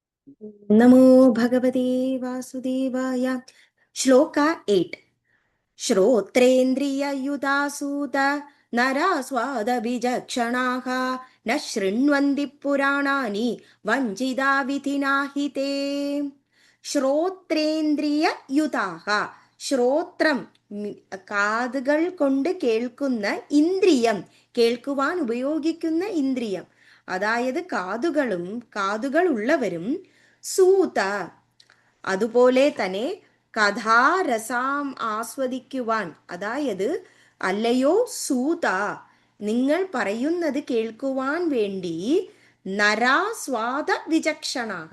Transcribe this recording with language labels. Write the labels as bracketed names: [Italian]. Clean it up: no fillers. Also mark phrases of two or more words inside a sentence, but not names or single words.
[Sanskrit] नमो भगवते वासुदेवाय। श्लोक 8। श्रोत्रेन्द्रिययुतासूत नरास्वादविचक्षणाः न शृण्वन्ति पुराणानि वञ्चिता विधिना हि ते। ശ്രോത്രേന്ദ്രിയയുതാഹ. [Malayalam] ശ്രോത്രം കാതുകൾ കൊണ്ട് കേൾക്കുന്ന ഇന്ദ്രിയം, കേൾക്കുവാൻ ഉപയോഗിക്കുന്ന ഇന്ദ്രിയം, അതായത് കാതുകൾ ഉള്ളവരും സൂത, അതുപോലെ തന്നെ കഥാരസം ആസ്വദിക്കുവാൻ, അതായത് അല്ലയോ സൂത, നിങ്ങൾ പറയുന്നത് കേൾക്കുവാൻ വേണ്ടി [Sanskrit] നരാ സ്വാദ വിചക്ഷണാക.